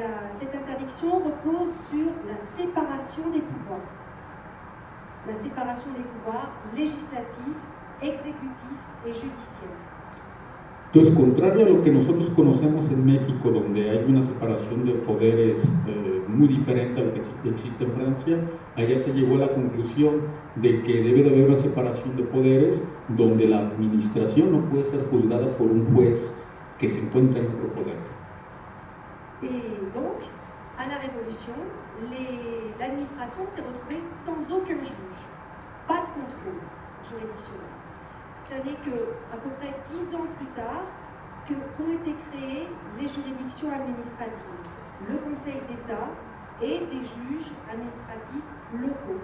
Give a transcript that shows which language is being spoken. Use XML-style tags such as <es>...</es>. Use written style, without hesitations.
<fr>Cette interdiction repose sur la séparation des pouvoirs. La séparation des pouvoirs législatifs, exécutifs et judiciaires.</fr> <es>Entonces, contrario a lo que nosotros conocemos en México, donde hay una separación de poderes muy diferente a lo que existe en Francia, allá se llegó a la conclusión de que debe de haber una separación de poderes donde la administración no puede ser juzgada por un juez que se encuentra en otro poder.</es> <fr>Et donc, à la Révolution, l'administration s'est retrouvée sans aucun juge, pas de contrôle juridictionnel. Ce n'est qu'à peu près 10 ans plus tard qu'ont été créées les juridictions administratives, le Conseil d'État et des juges administratifs locaux.</fr>